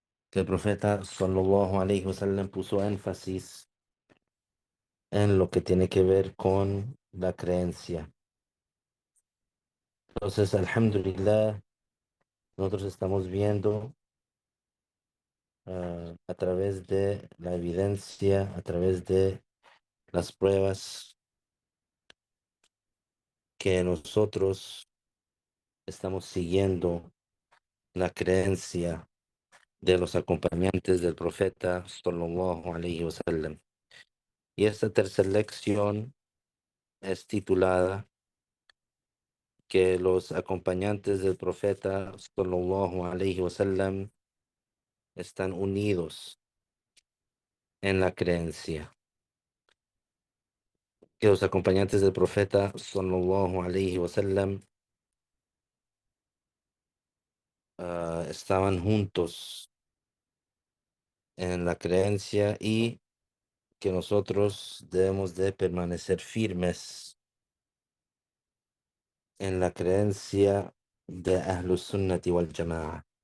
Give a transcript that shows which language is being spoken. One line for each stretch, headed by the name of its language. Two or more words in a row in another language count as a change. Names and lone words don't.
Spanish: que el profeta
Arabic: صلى الله عليه وسلم
Spanish: puso énfasis en lo que tiene que ver con la creencia. Entonces, alhamdulillah, nosotros estamos viendo a través de la evidencia, a través de las pruebas, que nosotros estamos siguiendo la creencia de los acompañantes del profeta
Arabic: صلى الله عليه وسلم.
Spanish: Y esta tercera lección es titulada que los acompañantes del profeta
Arabic: صلى الله عليه وسلم
Spanish: están unidos en la creencia. Que los acompañantes del profeta
Arabic: صلى الله عليه وسلم
Spanish: estaban juntos en la creencia y que nosotros debemos de permanecer firmes en la creencia de
Arabic: أهل السنة والجماعة.